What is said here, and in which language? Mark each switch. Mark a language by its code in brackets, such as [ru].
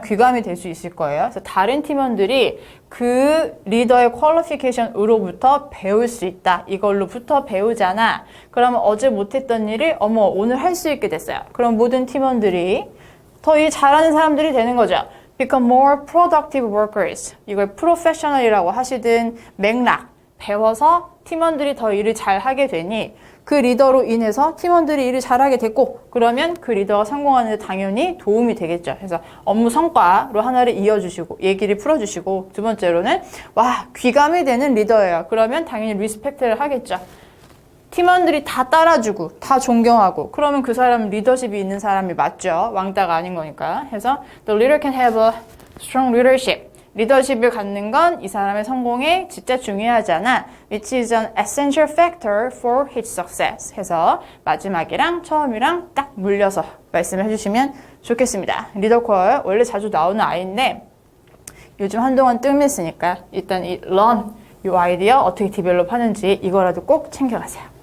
[ko] 귀감이 될 수 있을 거예요. 그래서 다른 팀원들이 그 리더의 퀄리피케이션으로부터 배울 수 있다. 이걸로부터 배우잖아. 그러면 어제 못했던 일을 어머 오늘 할 수 있게 됐어요. 그럼 모든 팀원들이 더 일 잘하는 사람들이 되는 거죠. [en] Become more productive workers. [ko] 이걸 프로페셔널이라고 하시든 맥락 배워서 팀원들이 더 일을 잘하게 되니 그 리더로 인해서 팀원들이 일을 잘하게 됐고 그러면 그 리더가 성공하는 데 당연히 도움이 되겠죠. 그래서 업무 성과로 하나를 이어주시고 얘기를 풀어주시고 두 번째로는 와 귀감이 되는 리더예요. 그러면 당연히 리스펙트를 하겠죠. 팀원들이 다 따라주고 다 존경하고 그러면 그 사람은 리더십이 있는 사람이 맞죠. 왕따가 아닌 거니까. 그래서 [en] The leader can have a strong leadership. [ko] 리더십을 갖는 건 이 사람의 성공에 진짜 중요하잖아. [en] Which is an essential factor for his success. [ko] 해서 마지막이랑 처음이랑 딱 물려서 말씀을 해주시면 좋겠습니다. 리더퀄 원래 자주 나오는 아이인데 요즘 한동안 뜸했으니까 일단 이 learn, 이 아이디어 어떻게 디벨롭 하는지 이거라도 꼭 챙겨가세요.